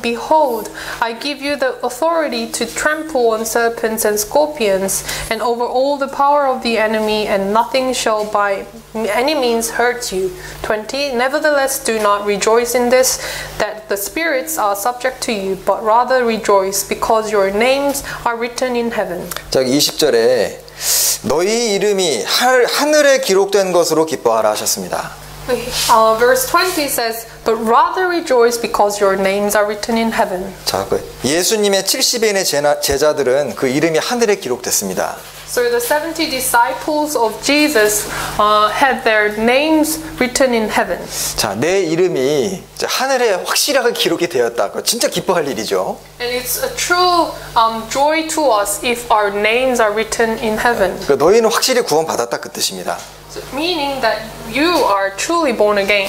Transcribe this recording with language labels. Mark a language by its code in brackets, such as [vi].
[en] Behold, I give you the authority to trample on serpents and scorpions, and over all the power of the enemy, and nothing shall by any means hurt you. 20. Nevertheless, do not rejoice in this, that the spirits are subject to you, but rather rejoice, because your names are written in heaven. [ko] 자, 20절에 너희 이름이 하늘에 기록된 것으로 기뻐하라 하셨습니다. [en] Verse 20 says, but rather rejoice because your names are written in heaven. [ko] 자, 그 예수님의 70인의 제자들은 그 이름이 하늘에 기록됐습니다. [en] So the 70 disciples of Jesus had their names written in heaven. [ko] 자, 내 이름이 하늘에 확실하게 기록이 되었다. 그거 진짜 기뻐할 일이죠. [en] And it's a true joy to us if our names are written in heaven. [ko] 그 너희는 확실히 구원받았다 그 뜻입니다. [en] So meaning that you are truly born again.